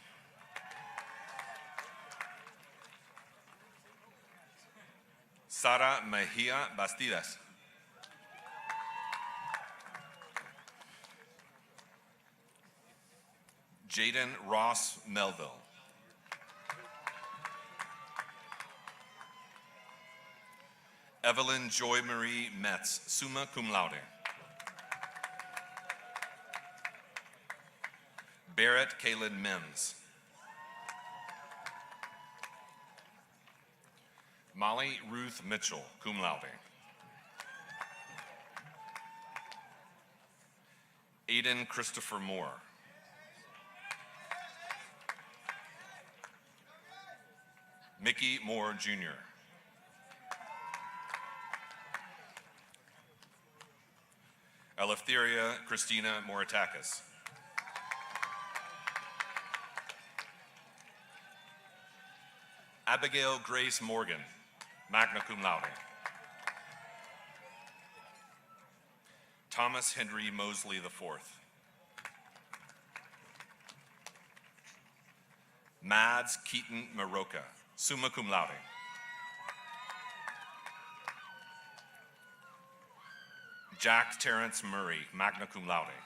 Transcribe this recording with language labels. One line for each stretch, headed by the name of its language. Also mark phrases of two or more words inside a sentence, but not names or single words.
English: Sara Mejia Bastidas. Jaden Ross Melville. Evelyn Joy Marie Metz,
Latin: summa cum laude.
English: Barrett Kaylin Mims. Molly Ruth Mitchell,
Latin: cum laude.
English: Aiden Christopher Moore. Mickey Moore, Jr. Eleftheria Christina Moritakis. Abigail Grace Morgan,
Latin: magna cum laude.
English: Thomas Henry Mosley IV. Mads Keaton Maroka,
Latin: summa cum laude.
English: Jack Terrence Murray,
Latin: magna cum laude.